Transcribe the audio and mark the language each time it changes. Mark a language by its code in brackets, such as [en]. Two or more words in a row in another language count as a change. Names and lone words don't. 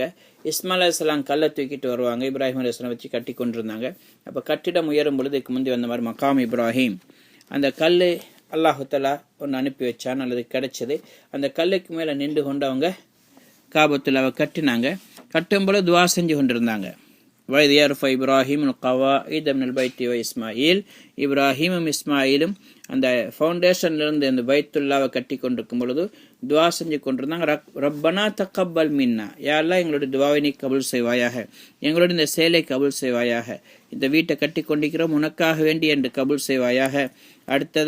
[ta] இஸ்மாயில் அலைஹிஸ்ஸலாம் கல்லை தூக்கிட்டு வருவாங்க, இப்ராஹிம் அலைஹிஸ்ஸலாம் வச்சு கட்டி கொண்டிருந்தாங்க. அப்போ கட்டிடம் உயரும் பொழுது இதுக்கு முந்தி வந்த மாதிரி மகாம் இப்ராஹிம், அந்த கல் [ar] الله تعالى [ta] ஒன்று அனுப்பி வச்சான், அல்லது கிடைச்சது. அந்த கல்லுக்கு மேலே நின்று கொண்டு அவங்க காபத்துல்லாவை கட்டினாங்க. கட்டும்போது துவா செஞ்சு கொண்டிருந்தாங்க. [ar] وَإِذْ يَرْفَعُ إِبْرَاهِيمُ الْقَوَاعِدَ مِنَ الْبَيْتِ وَإِسْمَاعِيلُ [ta] இப்ராஹிமும் இஸ்மாயிலும் அந்த ஃபவுண்டேஷன்லேருந்து அந்த பைத்துல்லாவை கட்டி கொண்டிருக்கும் பொழுது துவா செஞ்சு கொண்டிருந்தாங்க. [ar] ربنا تقبل منا, [ta] யாரெல்லாம் எங்களுடைய துவாவை நீ கபுல் செய்வாயாக, எங்களுடைய இந்த செயலை கபுல் செய்வாயாக, இந்த வீட்டை கட்டி கொண்டிருக்கிறோம் உனக்காக வேண்டி என்று கபுல் செய்வாயாக.